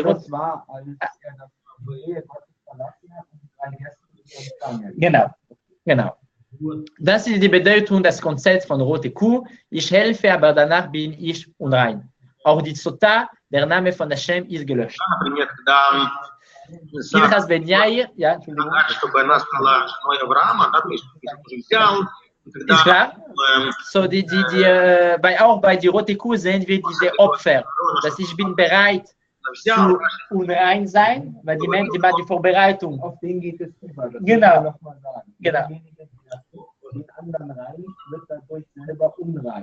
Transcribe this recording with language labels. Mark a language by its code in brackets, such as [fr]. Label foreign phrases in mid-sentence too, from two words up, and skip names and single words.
[de] Das war, als er das verlassen hat und 3 Gäste empfangen. Genau. Das ist die Bedeutung, das Konzept von rote Kuh. Ich helfe, aber danach bin ich unrein. Auch die Sota, der Name von Hashem, ist gelöscht. [ru] Например, когда Сара [de] Pinchas ben Yair, ja, Entschuldigung. [ru] предлагает, чтобы она стала женой Авраама, да, то есть уже взял, и когда [de] Ist klar? So, auch bei die rote Kuh sehen wir diese Opfer, dass ich bin bereit взял, zu unrein sein, weil die Vorbereitung. Auf den geht es über. Das Genau. muss man noch mal sagen. Genau. Derjenige, der den anderen reinigt, wird dadurch selber unrein.